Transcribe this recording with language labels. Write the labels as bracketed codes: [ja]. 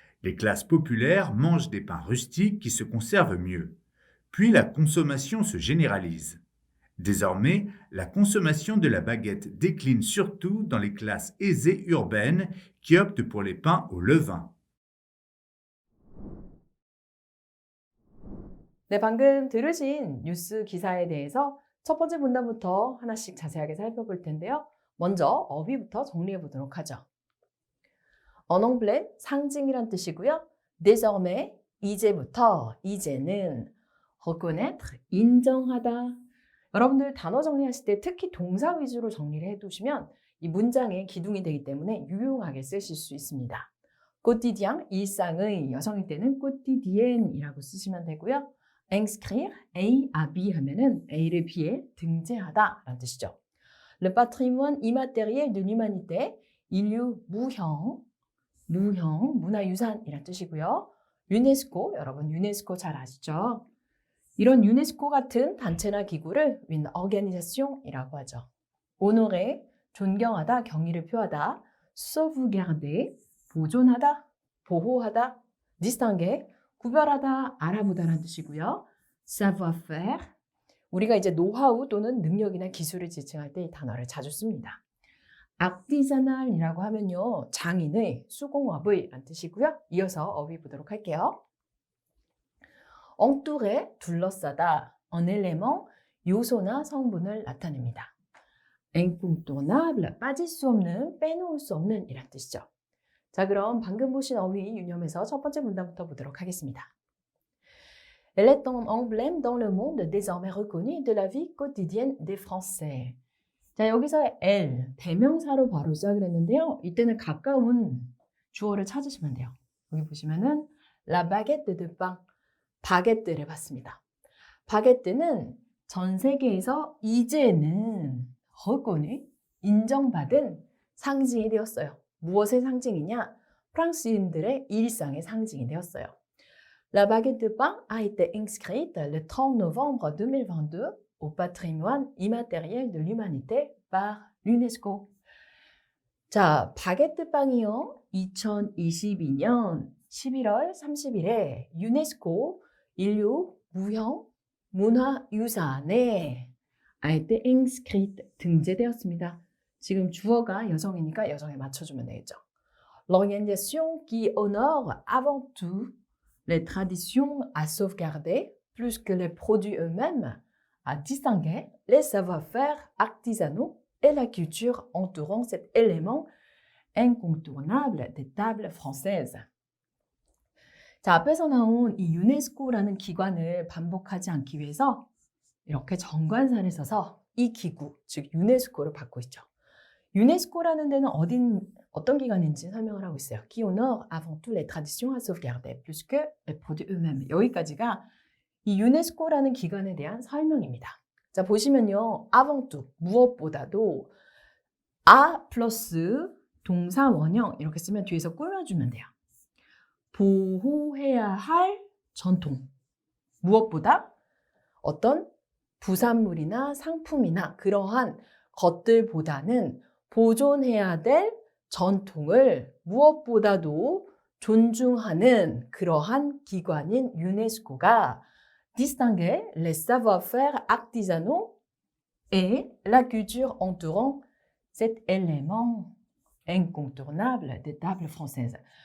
[fr] Les classes populaires mangent des pains rustiques qui se conservent mieux. Puis la consommation se généralise. Désormais, la consommation de la baguette décline surtout dans les classes aisées urbaines qui optent pour les pains au levain. [ko] 네, 방금 들으신 뉴스 기사에 대해서 첫 번째 문단부터 하나씩 자세하게 살펴볼 텐데요. 먼저 어휘부터 정리해 보도록 하죠. Un emblème, 상징이란 뜻이고요. Désormais, 이제부터, 이제는 reconnaître, 인정하다. 여러분들 단어 정리하실 때 특히 동사 위주로 정리를 해두시면 이 문장의 기둥이 되기 때문에 유용하게 쓰실 수 있습니다. quotidien, 일상의, 여성일 때는 quotidienne이라고 쓰시면 되고요. inscrire, A, A, B 하면은 A를 B에 등재하다 라는 뜻이죠. Le patrimoine immatériel de l'humanité, 인류 무형, 문화유산이란 뜻이고요. 유네스코, 여러분 유네스코 잘 아시죠? 이런 유네스코 같은 단체나 기구를 une organisation이라고 하죠. honorer, 존경하다, 경의를 표하다. sauvegarder, 보존하다, 보호하다. distinguer, 구별하다, 알아보다라는 뜻이고요. savoir-faire, 우리가 이제 노하우 또는 능력이나 기술을 지칭할 때 이 단어를 자주 씁니다. artisanal이라고 하면요, 장인의, 수공업의 라는 뜻이고요. 이어서 어휘 보도록 할게요. entourer, 둘러싸다, un élément, 요소나 성분을 나타냅니다. incontournable, 빠질 수 없는, 빼놓을 수 없는 이란 뜻이죠. 자, 그럼 방금 보신 어휘 유념해서 첫 번째 문단부터 보도록 하겠습니다. [fr] Elle est un emblème dans le monde désormais reconnu de la vie quotidienne des Français. [ko] 자, 여기서 elle, 대명사로 바로 시작을 했는데요. 이때는 가까운 주어를 찾으시면 돼요. 여기 보시면은 la baguette de pain, 바게뜨를 봤습니다. 바게뜨는 전 세계에서 이제는 reconnu, 인정받은 상징이 되었어요. 무엇의 상징이냐? 프랑스인들의 일상의 상징이 되었어요. [fr] La baguette de pain a été inscrite le 30 novembre 2022 au patrimoine immatériel de l'humanité par l'UNESCO. [ko] 자, 바게트 빵이요. 2022년 11월 30일에 유네스코 인류 무형 문화유산에 [fr] a été inscrite [ko] 등재되었습니다. 지금 주어가 여성이니까 여성에 맞춰주면 되겠죠. [fr] L'organisation qui honore avant tout les traditions à sauvegarder, plus que les produits eux-mêmes, à distinguer les savoir-faire artisanaux et la culture entourant cet élément incontournable des tables françaises. [ko] 자, 앞에서 나온 이 유네스코라는 기관을 반복하지 않기 위해서 이렇게 정관사를 써서 이 기구, 즉 유네스코를 받고 있죠. 유네스코라는 데는 어떤 기관인지 설명을 하고 있어요. [fr] Qui honore avant tout les traditions à sauvegarder, plus que les produits eux-mêmes. [ko] 여기까지가 이 유네스코라는 기관에 대한 설명입니다. 자, 보시면요. avant tout, 무엇보다도 아 플러스 동사 원형 이렇게 쓰면 뒤에서 꾸며주면 돼요. 보호해야 할 전통. 무엇보다 어떤 부산물이나 상품이나 그러한 것들보다는 보존해야 될 전통을 무엇보다도 존중하는 그러한 기관인 유네스코가 [fr] distinguer les savoir-faire artisanaux et la culture entourant cet élément incontournable des tables françaises.